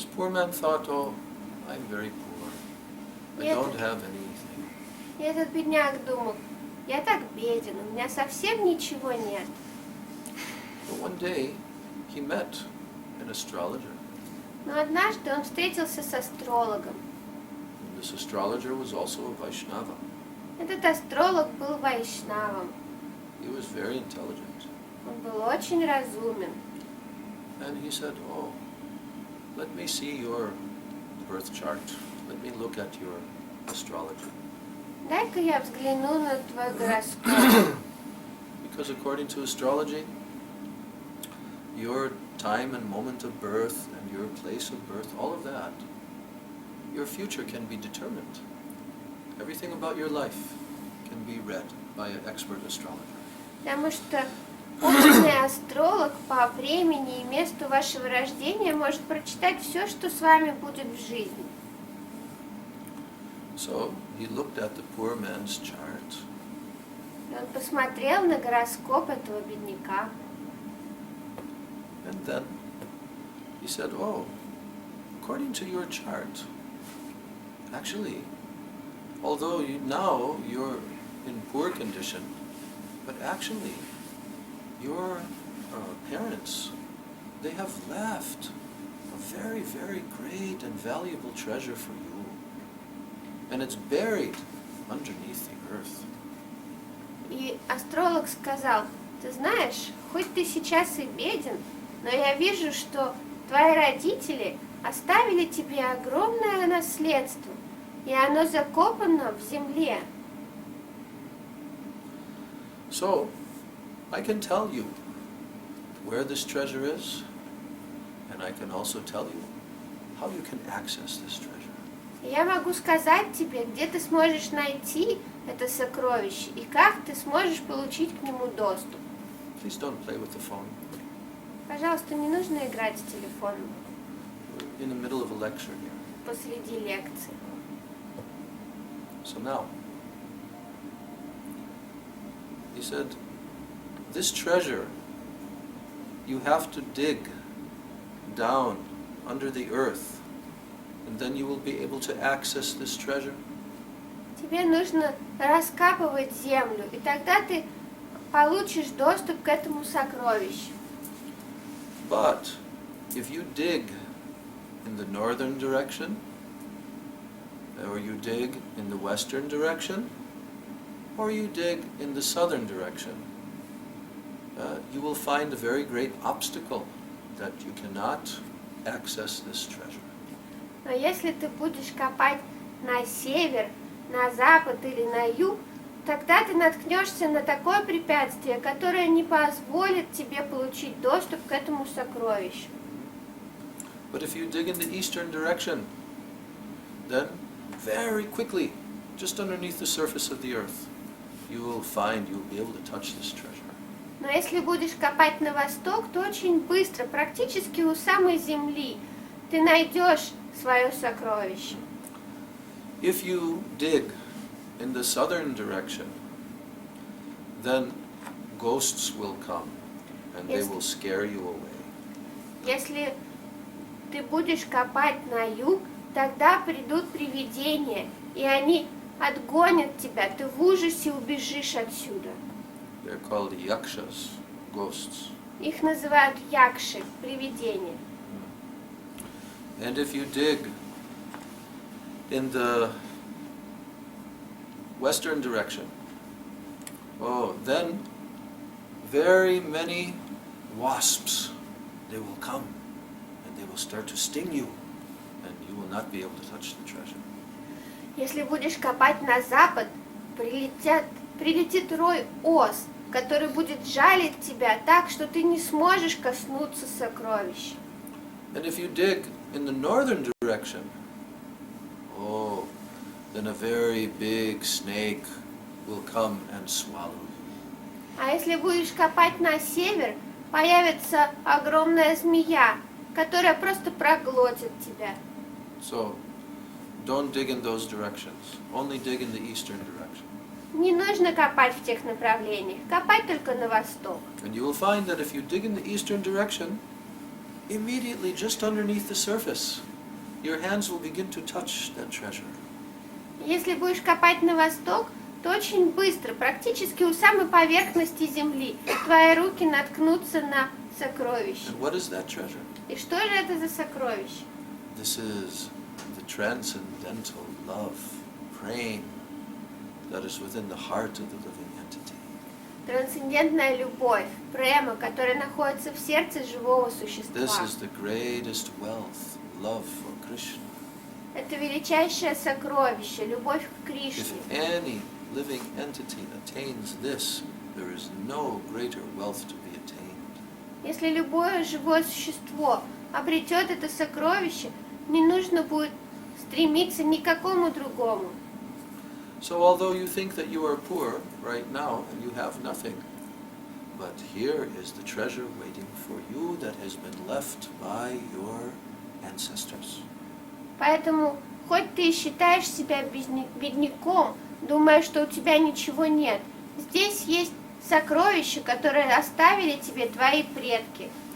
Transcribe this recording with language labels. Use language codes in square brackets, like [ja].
[en] man thought, oh, I'm very poor. I Yeah. don't have anything. [ru] И этот бедняк думал, я так беден, у меня совсем ничего нет. [en] But one day, he met an astrologer. [ru] Но однажды он встретился с астрологом. [en] And this astrologer was also a Vaishnava. [ru] Этот астролог был вайшнавом. [en] He was very intelligent. [ru] Он был очень разумен. [en] And he said, oh, let me see your birth chart. Let me look at your astrology. [ru] Дай-ка я взгляну на твой гороскоп. [en] Because according to astrology, your time and moment of birth and your place of birth, all of that, your future can be determined. Everything about your life can be read by an expert astrologer. [ru] Потому что опытный астролог по времени и месту вашего рождения может прочитать все, что с вами будет в жизни. [en] So he looked at the poor man's chart. [ru] И он посмотрел на гороскоп этого бедняка. [en] And then he said, oh, according to your chart, actually, although now you're in poor condition, but actually your parents, they have left a very, very great and valuable treasure for you. And it's buried underneath the earth. [ru] И астролог сказал, ты знаешь, хоть ты сейчас и беден, но я вижу, что твои родители оставили тебе огромное наследство, и оно закопано в земле. [en] So, I can tell you where this treasure is, and I can also tell you how you can access this treasure. [ru] Я могу сказать тебе, где ты сможешь найти это сокровище и как ты сможешь получить к нему доступ. [en] Please don't play with the phone. [ru] Пожалуйста, не нужно играть в телефон [en] We're in the middle of a lecture here. [ru] посреди лекции. [en] So now, he said, this treasure, you have to dig down under the earth, and then you will be able to access this treasure. [ru] Тебе нужно раскапывать землю, и тогда ты получишь доступ к этому сокровищу. [en] But if you dig in the northern direction, or you dig in the western direction, or you dig in the southern direction, you will find a very great obstacle that you cannot access this treasure. [ru] Но если ты будешь копать на север, на запад или на юг, тогда ты наткнешься на такое препятствие, которое не позволит тебе получить доступ к этому сокровищу. [en] But if you dig in the eastern direction, then very quickly, just underneath the surface of the earth, you will find you'll be able to touch this treasure. [ru] Но если будешь копать на восток, то очень быстро, практически у самой земли, ты найдешь свое сокровище. [en] If you dig in the southern direction, then ghosts will come and they Yes. will scare you away. [ru] Если ты будешь копать на юг, тогда придут привидения, и они отгонят тебя, ты в ужасе убежишь отсюда. [en] They're called yakshas, ghosts. [ru] Их называют якши, привидения. [en] And if you dig in the western direction, oh, then very many wasps, they will come and they will start to sting you and you will not be able to touch the treasure. [ru] Если будешь копать на запад, прилетит рой ос, который будет жалить тебя так, что ты не сможешь коснуться сокровища. [en] And if you dig in the northern direction, oh, then a very big snake will come and swallow you. [ru] А если будешь копать на север, появится огромная змея, которая просто проглотит тебя. [en] So, don't dig in those directions. Only dig in the eastern direction. [ru] Не нужно копать в тех направлениях, копать только на восток. [en] And you will find that if you dig in the eastern direction, immediately just underneath the surface, your hands will begin to touch that treasure. [ru] Если будешь копать на восток, то очень быстро, практически у самой поверхности земли, твои руки наткнутся на сокровище. [en] And what is that treasure? [ru] И что же это за сокровище? [en] This is the transcendental love, praying that is within the heart of the living entity. [ru] Трансцендентная любовь, према, которая находится в сердце живого существа. [en] This is the greatest wealth, love for Krishna. [ru] Это величайшее сокровище, любовь к [en] If [ru] Кришне. [en] any living entity attains this, there is no greater wealth to be attained. [ru] Если любое живое существо обретет это сокровище, не нужно будет стремиться ни к какому другому. [en] So although you think that you are poor right now and you have nothing, but here is the treasure waiting for you that has been left by your ancestors. [ru] Поэтому, хоть ты и считаешь себя бедняком, думая, что у тебя ничего нет, здесь есть сокровища, которые оставили тебе твои предки.